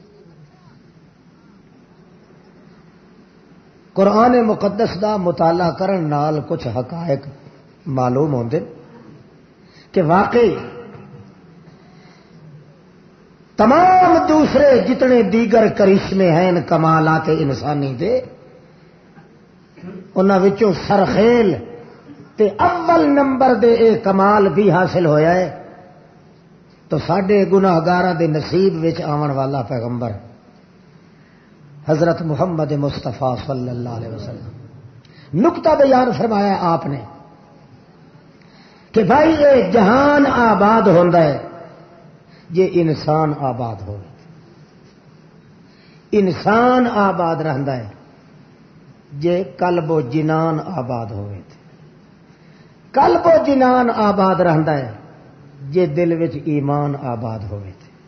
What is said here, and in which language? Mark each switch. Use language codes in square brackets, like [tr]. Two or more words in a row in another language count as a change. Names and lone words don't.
[pa] قرآن مقدس دا مطالعہ کرن نال کچھ حقائق معلوم ہوندے کہ واقعی تمام دوسرے جتنے دیگر کرشمے ہیں کمالات انسانی دے، انہاں وچوں سرخیل تے اول نمبر دے اے کمال بھی حاصل ہویا ہے تو ساڈے گناہگاراں دے نصیب وچ آون والا پیغمبر حضرت محمد مصطفیٰ [ar] صلی اللہ علیہ وسلم [pa] نقطہ بیان فرمایا آپ نے کہ بھائی یہ جہان آباد ہوندا ہے یہ انسان آباد ہو، انسان آباد رہندا ہے جے قلب و جنان آباد ہوئے تھے، قلب و جنان آباد رہندا ہے جے دل وچ ایمان آباد ہوئے تھے۔